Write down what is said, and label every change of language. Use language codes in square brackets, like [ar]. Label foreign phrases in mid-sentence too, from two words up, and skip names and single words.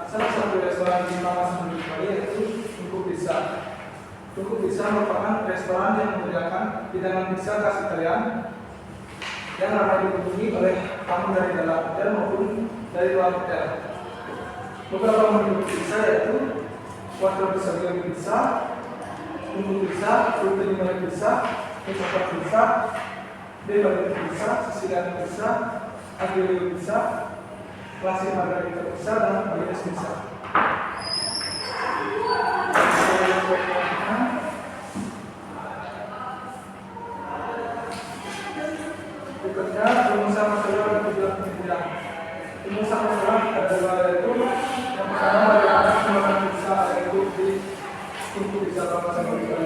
[id] Salah satu restoran di kawasan Bali yaitu Tungku Pizza. Tungku Pizza merupakan restoran yang menyediakan hidangan pizza khas Italian yang ramai dikunjungi oleh tamu dari dalam hotel maupun dari luar hotel. Beberapa menu pizza yaitu Quattro pizza, Umbu pizza, Frutti di Mare pizza, Risotto pizza, Beverly pizza, Sicilian pizza, Aglio pizza, Classic Margherita pizza, dan Balinese pizza. Berikutnya rumusan masalah dan tujuan penelitian. Rumusan masalah adalah yaitu yang pertama bagaimana pengembangan pizza yaitu di untuk bisa sama sekali.